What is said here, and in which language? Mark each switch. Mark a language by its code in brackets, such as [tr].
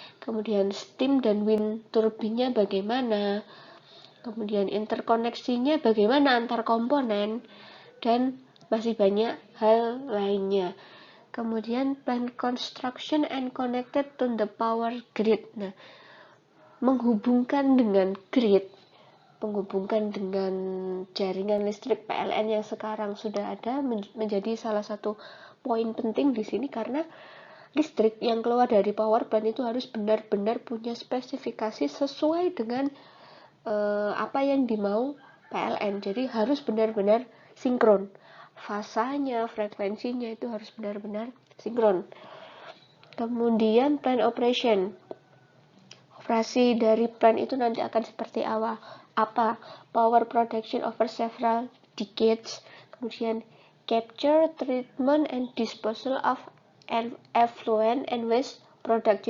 [id] Kemudian steam dan wind turbine bagaimana, kemudian interkoneksinya bagaimana antar komponen, dan masih banyak hal lainnya. [en] Kemudian plant construction and connected to the power grid. [id] Nah, menghubungkan dengan grid, menghubungkan dengan jaringan listrik PLN yang sekarang sudah ada menjadi salah satu poin penting di sini, karena listrik yang keluar dari power plant itu harus benar-benar punya spesifikasi sesuai dengan apa yang dimau PLN. Jadi harus benar-benar sinkron. Fasanya, frekuensinya itu harus benar-benar sinkron. Kemudian [en] plant operation. [id] Operasi dari plant itu nanti akan seperti apa? [en] Power production over several decades. [id] Kemudian [en] capture, treatment, and disposal of effluent and waste product.